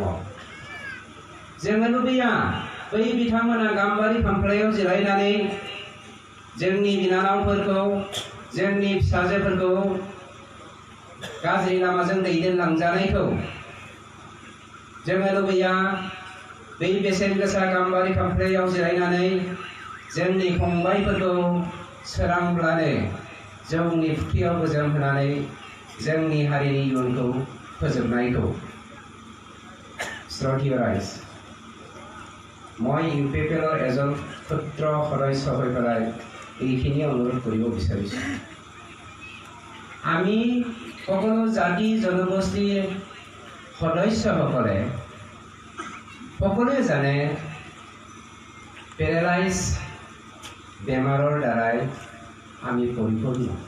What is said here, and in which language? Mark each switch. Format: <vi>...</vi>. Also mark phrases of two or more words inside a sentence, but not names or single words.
<brx>जोङो लुबैया बै बिथांमोना गाम्बारि खामफ्लायाव जिरायनानै जोंनि बिनानावफोरखौ, जोंनि फिसाजोफोरखौ गाज्रि लामाजों दैदेनलांजानायखौ जोङो लुबैया बै बेसेन गोसा गाम्बारि खामफ्लायाव जिरायनानै जोंनि फंबायफोरखौ सोरांब्लानो जौनि फुख्रियाव गोजोम होनानै जोंनि हारिनि इयुनखौ फोजोबनायखौ।</brx> <as>শ্ৰদ্ধেয় ৰাইজ, মই UPPLৰ এজন ক্ষুদ্ৰ সদস্য হৈ পেলাই এইখিনি অনুৰোধ কৰিব বিচাৰিছোঁ। আমি সকলো জাতি জনগোষ্ঠীৰ সদস্যসকলে সকলোৱে জানে পেৰালাইজ বেমাৰৰ দ্বাৰাই আমি পৰিপূৰ্ণ।</as>